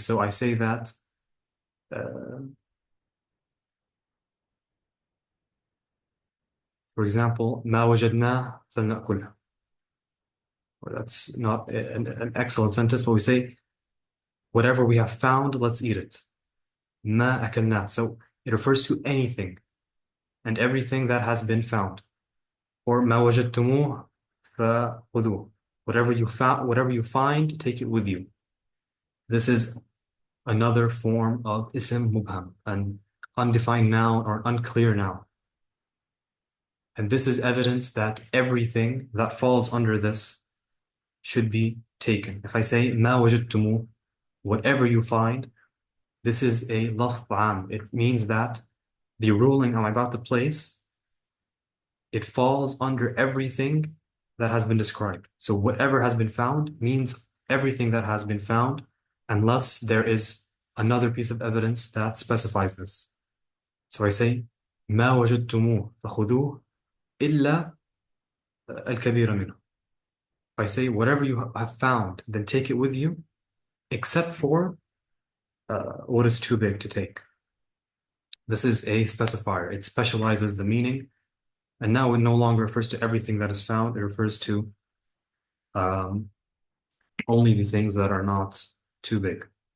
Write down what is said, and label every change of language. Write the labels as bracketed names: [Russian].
[English] So I say that for example, [Arabic] ما وجدناه فلنأكله. [English] Well, that's not an excellent sentence, but we say, whatever we have found, let's eat it. [Arabic] ما أكلناه. [English] So it refers to anything and everything that has been found. [Arabic] Or ما وجدتموه فخذوه. [English] Whatever you find, take it with you. This is another form of ism mubham, an undefined noun or unclear noun. And this is evidence that everything that falls under this should be taken. If I say [Arabic] ما وجدتموه, [English] whatever you find, this is a lafz am. It means that the ruling I'm about to place, it falls under everything that has been described. So whatever has been found means everything that has been found, unless there is another piece of evidence that specifies this. So I say [Arabic] ما وجدتموه فخذوه إلا الكبير منه. [English] If I say whatever you have found, then take it with you, except for what is too big to take. This is a specifier. It specializes the meaning, and now it no longer refers to everything that is found. It refers to only the things that are not too big.